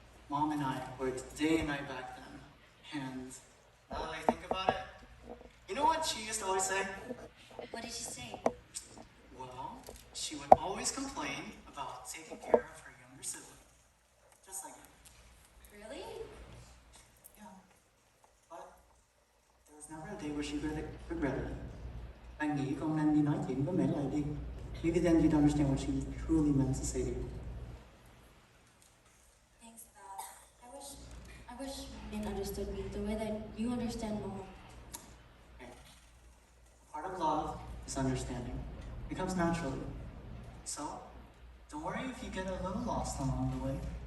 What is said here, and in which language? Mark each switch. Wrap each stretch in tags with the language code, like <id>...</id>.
<en>Mom and I worked day and night back then, and now that I think about it, you know what she used to always say? What did she say? Well, she would always complain about taking care of her younger sibling. Just like you. Really? Yeah. But there was never a day where she regretted it.</en> <vi>Anh nghĩ con nên đi nói chuyện với mẹ lại đi.</vi> <en>Maybe then you'd understand what she truly meant to say to you. Thanks, Dad. I wish Min understood me the way that you understand Mom. Okay. Part of love is understanding. It comes naturally. So, don't worry if you get a little lost along the way.</en>